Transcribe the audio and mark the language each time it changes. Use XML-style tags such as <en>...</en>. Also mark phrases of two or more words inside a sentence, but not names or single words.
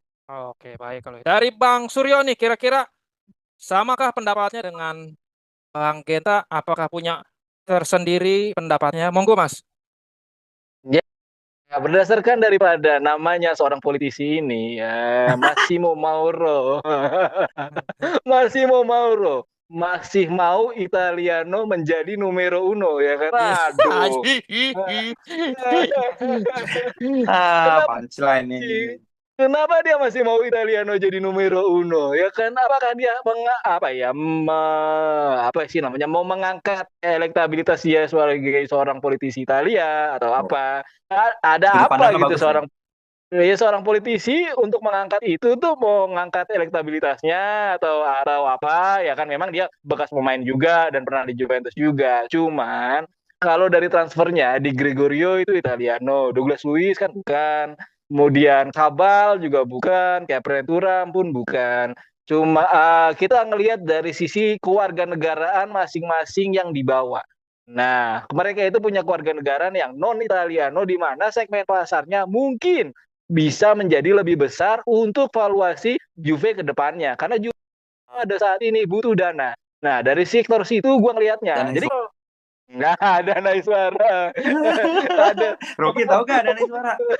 <id>Oke, baik kalau dari Bang Suryo nih, kira-kira samakah pendapatnya dengan Bang Genta? Apakah punya tersendiri pendapatnya? Monggo, Mas. Ya, berdasarkan daripada namanya seorang politisi ini, ya, Massimo Mauro, Massimo Mauro masih mau Italiano menjadi</id> <it>numero uno,</it> <id>ya kan? Iya. Aduh, kenapa Punchline ini. sih? Kenapa dia masih mau Italiano jadi</id> <it>numero uno?</it> <id>Ya kan? Apakah dia apa ya? Apa sih namanya? Mau mengangkat elektabilitas dia sebagai seorang politisi Italia atau apa? Sudut Ada apa pandangnya gitu bagus nih. seorang politisi untuk mengangkat itu tuh mau mengangkat elektabilitasnya atau apa? Ya kan memang dia bekas pemain juga dan pernah di Juventus juga. Cuman kalau dari transfernya di Gregorio itu Italiano, Douglas Luiz kan bukan, kemudian Cabal juga bukan, kayak Turam pun bukan. Cuma kita ngelihat dari sisi kewarganegaraan masing-masing yang dibawa. Nah, mereka itu punya kewarganegaraan yang non Italiano, di mana segmen pasarnya mungkin bisa menjadi lebih besar untuk valuasi Juve ke depannya. Karena Juve pada saat ini butuh dana. Nah, dari sektor situ gue ngelihatnya. Dan Jadi nggak ada naik suara. Ada. Rocky tahu gak ada suara?</id>